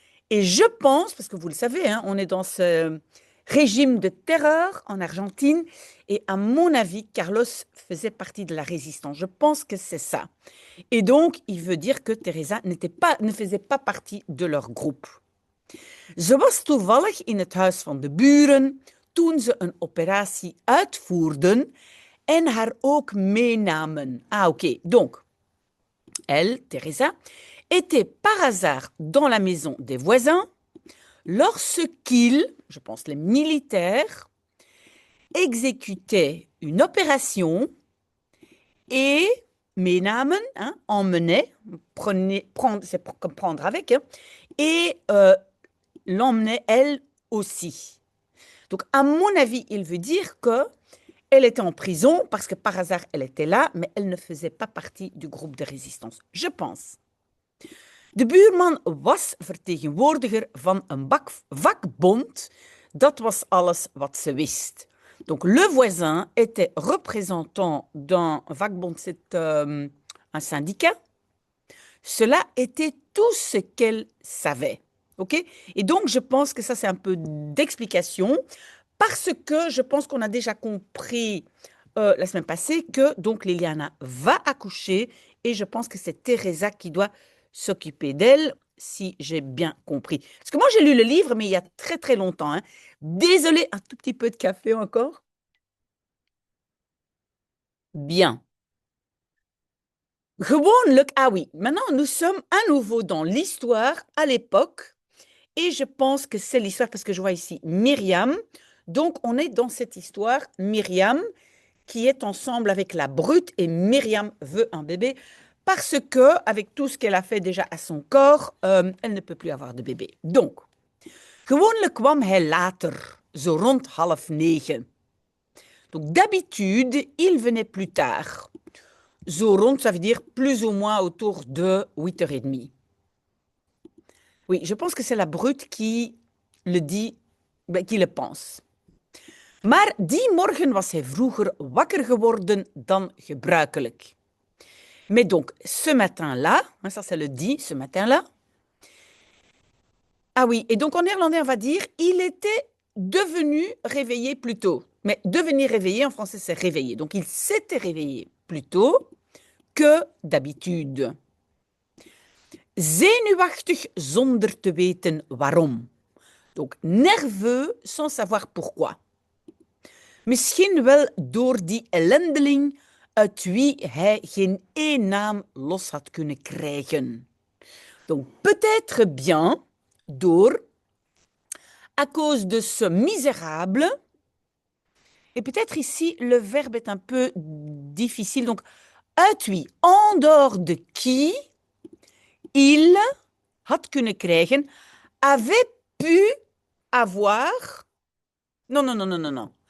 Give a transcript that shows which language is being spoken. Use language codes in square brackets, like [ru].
[fr] Et je pense, parce que vous le savez, hein, on est dans ce régime de terreur en Argentine, et à mon avis, Carlos faisait partie de la résistance. Je pense que c'est ça. Et donc, il veut dire que Teresa ne faisait pas partie de leur groupe. [nl] Ze was toevallig in het huis van de buren toen ze een operatie uitvoerden en haar ook meenamen. [fr] Ah, oké. Donc, elle, Teresa, était par hasard dans la maison des voisins lorsqu'ils, je pense les militaires, exécutaient une opération et meenamen, hein, emmenaient, c'est comme prendre avec, hein, et l'emmenait elle aussi. Donc, à mon avis, il veut dire que elle était en prison parce que par hasard, elle était là, mais elle ne faisait pas partie du groupe de résistance. Je pense. [nl] De buurman was vertegenwoordiger van een vakbond. Dat was alles wat ze wist. [fr] Donc, le voisin était représentant d'un vakbond, c'est un syndicat. Cela était tout ce qu'elle savait. OK? Et donc, je pense que ça, c'est un peu d'explication parce que je pense qu'on a déjà compris la semaine passée que donc Liliana va accoucher et je pense que c'est Teresa qui doit s'occuper d'elle, si j'ai bien compris. Parce que moi, j'ai lu le livre, mais il y a très, très longtemps, hein. Désolée, un tout petit peu de café encore. Bien. Gewoonlijk, ah oui, maintenant nous sommes à nouveau dans l'histoire à l'époque et je pense que c'est l'histoire parce que je vois ici Myriam. Donc on est dans cette histoire, Myriam qui est ensemble avec la brute et Myriam veut un bébé parce que avec tout ce qu'elle a fait déjà à son corps, elle ne peut plus avoir de bébé. Donc, [nl] gewoonlijk kwam hij later, zo rond 8:30. [fr] Donc d'habitude, il venait plus tard. [nl] Zo rond, [fr] ça veut dire plus ou moins autour de 8:30. Oui, je pense que c'est la brute qui le dit, qui le pense. [nl] Maar die morgen was hij vroeger wakker geworden dan gebruikelijk. [fr] Mais donc, ce matin-là, hein, ça c'est le dit, ce matin-là. Ah oui, et donc en néerlandais, on va dire, il était devenu réveillé plus tôt. Mais devenir réveillé, en français, c'est réveillé. Donc, il s'était réveillé plus tôt que d'habitude. [nl] Zenuwachtig zonder te weten waarom. [fr] Donc, nerveux sans savoir pourquoi. [nl] Misschien wel door die ellendeling uit wie hij geen één naam los had kunnen krijgen. [fr] Donc, peut-être bien [nl] door [fr] à cause de ce misérable. Et peut-être ici, le verbe est un peu difficile. Donc, uit en dehors de qui il [nl] had kunnen krijgen, [fr] avait pu avoir. Non, non, non, non, non, non.